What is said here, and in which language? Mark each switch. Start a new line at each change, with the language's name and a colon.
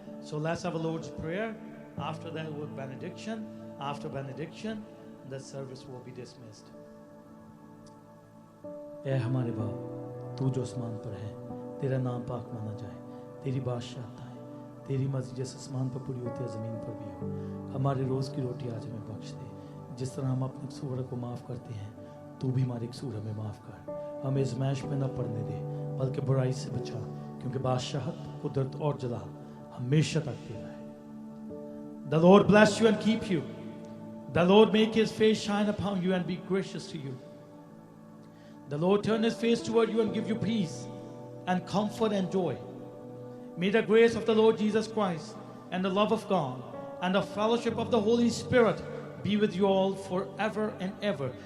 English: So let's have a Lord's Prayer. After that, with benediction. After benediction, the service will be dismissed.
Hindi: ऐ हमारे बाप, तू जो आसमान पर है, तेरा नाम पाक माना जाए, तेरी बादशाहत आए, तेरी मर्जी जैसे आसमान पर पूरी होती है ज़मीन पर भी हो। हमारे रोज़ की रोटी आज हमें बख्श दे, जिस तरह हम अपने कसूर को माफ़ करते हैं, तू भी हमारे कसूर हमें माफ़ कर। हमें इज़्माइश में न पड़ने दे, बल्कि बुराई से बचा, क्योंकि बादशाहत, कुदरत और जलाल हमेशा तक तेरा है।
English: The Lord bless you and keep you. The Lord make His face shine upon you and be gracious to you. The Lord turn His face toward you and give you peace and comfort and joy. May the grace of the Lord Jesus Christ and the love of God and the fellowship of the Holy Spirit be with you all forever and ever.